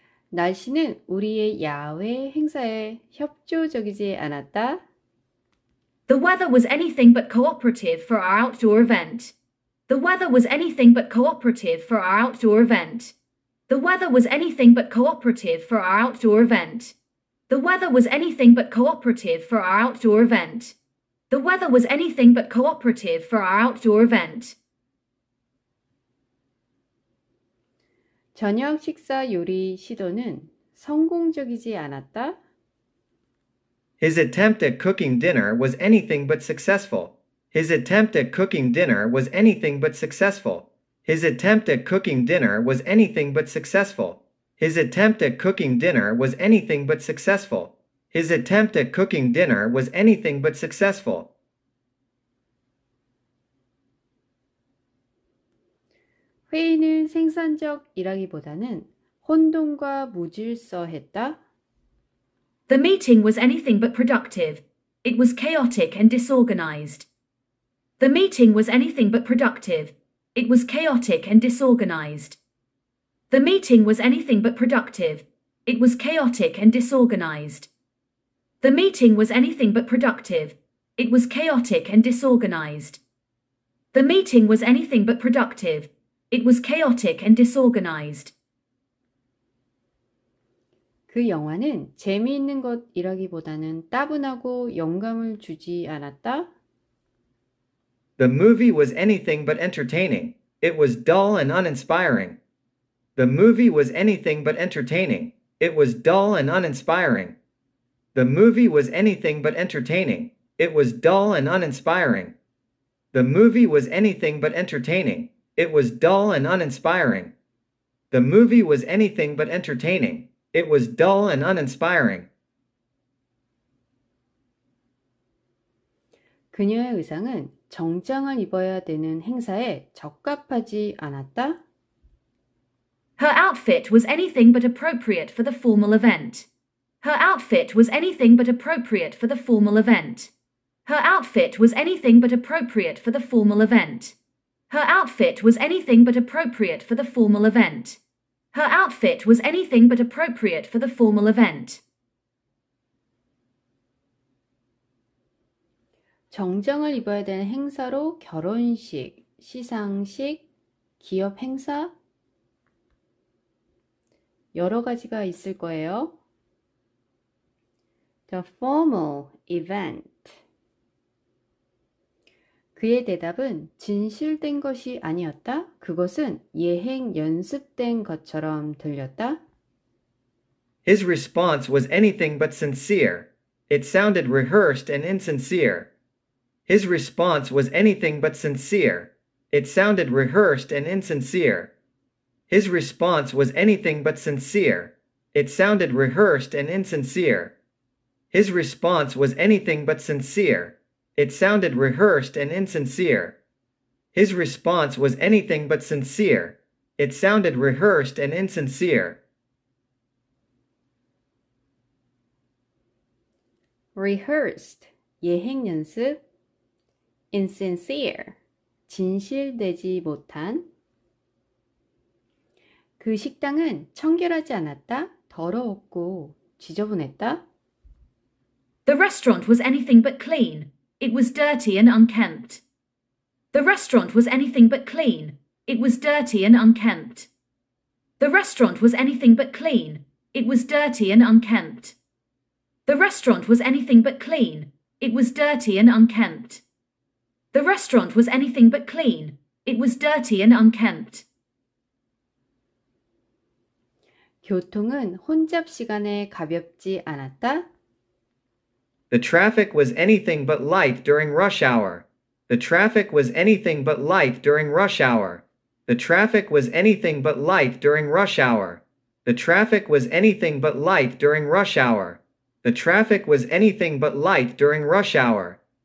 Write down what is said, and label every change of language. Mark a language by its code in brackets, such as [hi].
[ko] 날씨는 우리의 야외 행사에 협조적이지 않았다. [en] The weather was anything but cooperative for our outdoor event. The weather was anything but cooperative for our outdoor event. The weather was anything but cooperative for our outdoor event. The weather was anything but cooperative for our outdoor event. The weather was anything but cooperative for our outdoor event. [ko] 저녁 식사 요리 시도는 성공적이지 않았다. [en] His attempt at cooking dinner was anything but successful. His attempt at cooking dinner was anything but successful. His attempt at cooking dinner was anything but successful. His attempt at cooking dinner was anything but successful. His attempt at cooking dinner was anything but successful. [ko] 회의는 생산적이라기보다는 혼돈과 무질서했다. [en] The meeting was anything but productive. It was chaotic and disorganized. The meeting was anything but productive. It was chaotic and disorganized. The meeting was anything but productive. It was chaotic and disorganized. The meeting was anything but productive. It was chaotic and disorganized. The meeting was anything but productive. It was chaotic and disorganized. [ko] 그 영화는 재미있는 것이라기보다는 따분하고 영감을 주지 않았다. [en] The movie was anything but entertaining. It was dull and uninspiring. The movie was anything but entertaining. It was dull and uninspiring. The movie was anything but entertaining. It was dull and uninspiring. The movie was anything but entertaining. It was dull and uninspiring. The movie was anything but entertaining. It was dull and uninspiring. [ko] 그녀의 의상은 정장을 입어야 되는 행사에 적합하지 않았다. [en] Her outfit was anything but appropriate for the formal event. Her outfit was anything but appropriate for the formal event. Her outfit was anything but appropriate for the formal event. Her outfit was anything but appropriate for the formal event. Her outfit was anything but appropriate for the formal event. [ko] 정장을 입어야 되는 행사로 결혼식, 시상식, 기업 행사 여러 가지가 있을 거예요. [en] The formal event. [ko] 그의 대답은 진실된 것이 아니었다. 그것은 예행 연습된 것처럼 들렸다. [en] His response was anything but sincere. It sounded rehearsed and insincere. His response was anything but sincere. It sounded rehearsed and insincere. His response was anything but sincere. It sounded rehearsed and insincere. His response was anything but sincere. It sounded rehearsed and insincere. His response was anything but sincere. It sounded rehearsed and insincere. [ko] Rehearsed, 예행 연습. Insincere, 진실되지 못한. 그 식당은 청결하지 않았다. 더러웠고 지저분했다. [en] The restaurant was anything but clean. It was dirty and unkempt. The restaurant was anything but clean. It was dirty and unkempt. The restaurant was anything but clean. It was dirty and unkempt. The restaurant was anything but clean. It was dirty and unkempt. The restaurant was anything but clean. It was dirty and unkempt. [ko] 교통은 혼잡 시간에 가볍지 않았다. [en] The traffic was anything but light during rush hour. The traffic was anything but light during rush hour. The traffic was anything but light during rush hour. The traffic was anything but light during rush hour. The traffic was anything but light during rush hour.